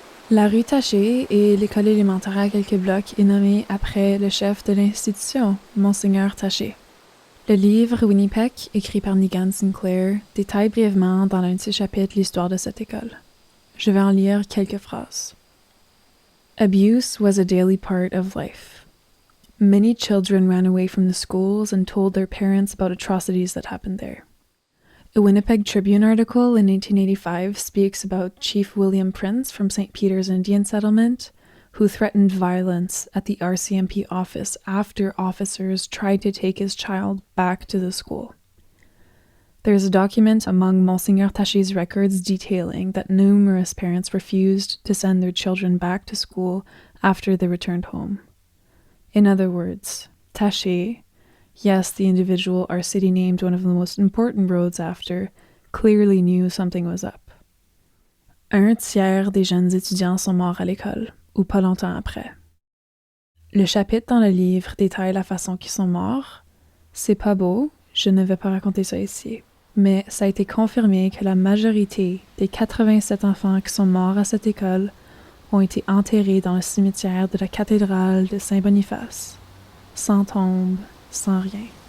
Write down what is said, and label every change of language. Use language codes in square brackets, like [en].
[fr] La rue Taché et l'école élémentaire à quelques blocs est nommée après le chef de l'institution, Monseigneur Taché. Le livre Winnipeg, écrit par Negan Sinclair, détaille brièvement dans l'un de ses chapitres l'histoire de cette école. Je vais en lire quelques phrases. [en] Abuse was a daily part of life. Many children ran away from the schools and told their parents about atrocities that happened there. A Winnipeg Tribune article in 1885 speaks about Chief William Prince from St. Peter's Indian Settlement, who threatened violence at the RCMP office after officers tried to take his child back to the school. There is a document among Monseigneur Taché's records detailing that numerous parents refused to send their children back to school after they returned home. In other words, Taché, yes, the individual our city named one of the most important roads after, clearly knew something was up. [fr] 1/3 des jeunes étudiants sont morts à l'école, ou pas longtemps après. Le chapitre dans le livre détaille la façon qu'ils sont morts. C'est pas beau, je ne vais pas raconter ça ici, mais ça a été confirmé que la majorité des 87 enfants qui sont morts à cette école ont été enterrés dans le cimetière de la cathédrale de Saint-Boniface, sans tombe, sans rien.